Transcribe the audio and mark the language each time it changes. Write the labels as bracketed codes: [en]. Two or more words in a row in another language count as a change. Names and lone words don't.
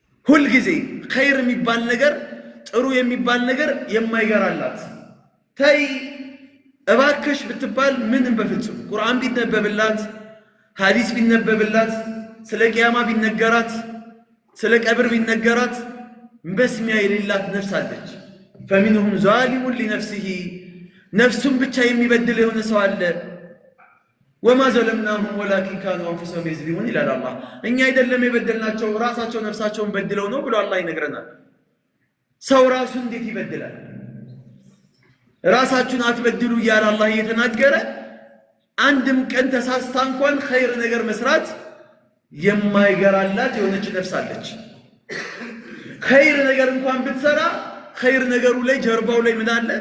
[am] ሁል ጊዜ ኸይር የሚባል ነገር ጥሩ የሚባል ነገር የማይገራላት ተይ እባክሽ ብትባል ምንም በፍጹም ቁርአን ቢነበብላት ሐዲስ ቢነበብላት ስለ ቂያማ ቢነገራት ስለ ቀብር ቢነገራት መስሚያ የሌላት ነፍስ አለች። [ar] فمنهم ظالم لنفسه [am] ነፍሱን ብቻ የሚበድል የሆነ ሰው አለ። [ar] وما ظلمناهم ولكن كانوا انفسهم يظلمون [am] ይላል አላህ። እኛ አይደለም የበደልናቸው ራሳቸው ነፍሳቸውን በድለው ነው ብሎ አላህ ይነግረናል። ሰው ራሱን እንዴት ይበድላል? ራሳችሁን አትበድሉ እያለ አላህ እየተናገረ አንድም ቀን ተሳስታ እንኳን ኸይር ነገር መስራት የማይገራላት የሆነች ነፍስ አለች። ኸይር ነገር እንኳን ብትሰራ ኸይር ነገሩ ላይ ጀርባው ላይ ምን አለ?